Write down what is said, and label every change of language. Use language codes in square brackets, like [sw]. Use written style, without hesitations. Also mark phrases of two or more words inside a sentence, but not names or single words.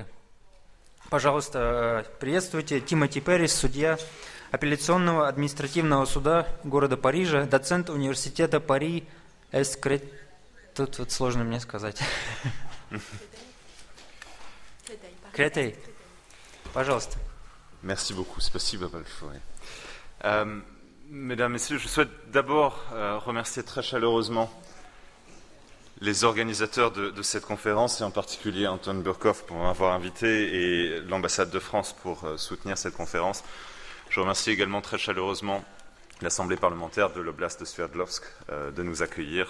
[ru] Пожалуйста, приветствуйте Тимоти Перрис, судья апелляционного административного суда города Парижа, доцент университета Пари эс Тут вот сложно мне сказать. Кретей. Пожалуйста. [fr] Merci beaucoup. [ru] Спасибо большое. [fr] Mesdames, Messieurs, je souhaite d'abord remercier très chaleureusement les organisateurs de cette conférence, et en particulier Anton Burkov pour m'avoir invité et l'ambassade de France pour soutenir cette conférence. Je remercie également très chaleureusement l'Assemblée parlementaire de l'Oblast de Sverdlovsk de nous accueillir.